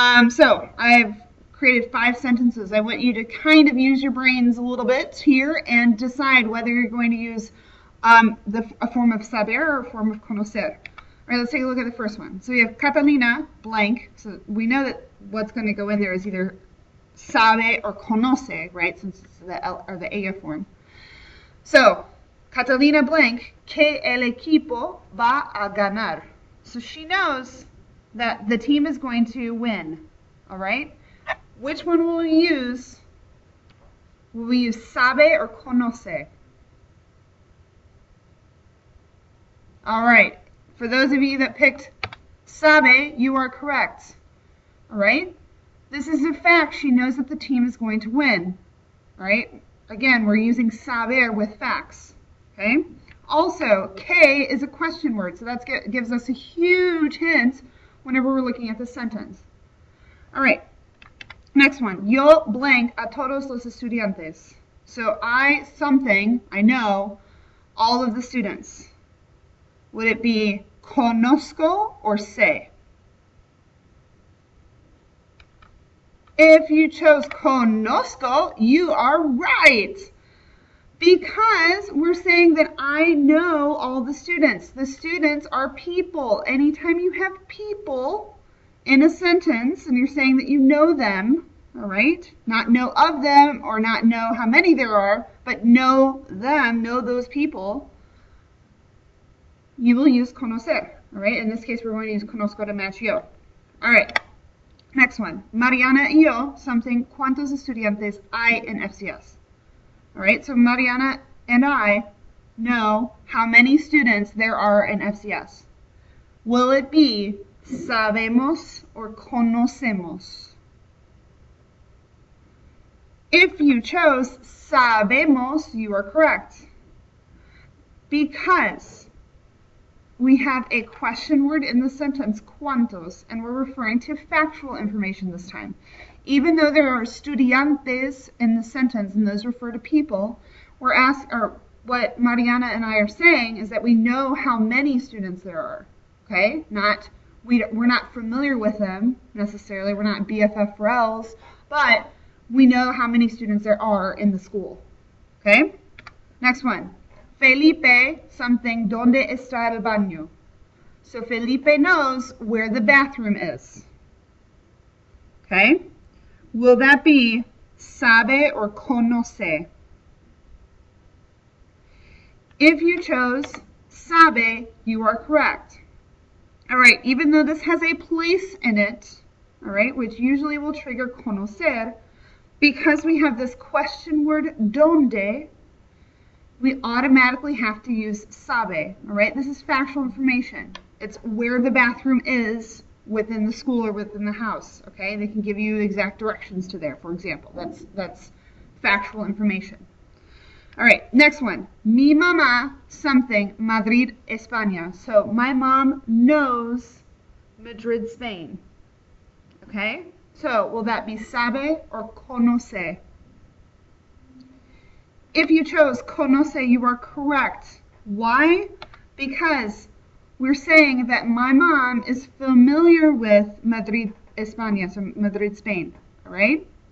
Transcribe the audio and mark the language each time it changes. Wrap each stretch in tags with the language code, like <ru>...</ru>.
<en>So I've created 5 sentences. I want you to kind of use your brains a little bit here and decide whether you're going to use a form of saber or a form of conocer. All right, let's take a look at the first one. So we have Catalina blank. So we know that what's going to go in there is either sabe or conoce, right? Since it's the L or the ella form.</en> <es>So Catalina blank, que el equipo va a ganar.</es> <en>So she knows that the team is going to win. All right? Which one will we use? Will we use sabe or conoce? All right. For those of you that picked sabe, you are correct. All right? This is a fact. She knows that the team is going to win. All right? Again, we're using saber with facts. Okay? Also, K is a question word, so that gives us a huge hint whenever we're looking at the sentence. All right, next one.</en> <es>Yo blank a todos los estudiantes.</es> <en>So I know all of the students. Would it be conozco or sé? If you chose conozco, you are right. Because we're saying that I know all the students. The students are people. Anytime you have people in a sentence and you're saying that you know them, all right? Not know of them or not know how many there are, but know them, know those people, you will use conocer, all right? In this case, we're going to use conozco to match yo. All right, next one.</en> <es>Mariana y yo, something, ¿cuántos estudiantes hay en FCS?</es> <en>All right, so Mariana and I know how many students there are in FCS. Will it be sabemos or conocemos? If you chose sabemos, you are correct. Because we have a question word in the sentence, cuántos, and we're referring to factual information this time. Even though there are estudiantes in the sentence, and those refer to people, what Mariana and I are saying is that we know how many students there are. Okay? We're not familiar with them necessarily. We're not BFF-RELs, but we know how many students there are in the school. Okay? Next one.</en> <es>Felipe, something, ¿dónde está el baño?</es> <en>So Felipe knows where the bathroom is. Okay? Will that be sabe or conoce? If you chose sabe, you are correct. All right, even though this has a place in it, all right, which usually will trigger conocer, because we have this question word donde, we automatically have to use sabe, all right? This is factual information. It's where the bathroom is within the school or within the house, okay? They can give you exact directions to there, for example. That's factual information. All right, next one.</en> <es>Mi mamá something, Madrid, España.</es> <en>So my mom knows Madrid, Spain. Okay? So will that be sabe or conoce? If you chose conoce, you are correct. Why? Because we're saying that my mom is familiar with Madrid, España, so Madrid, Spain. All right?</en>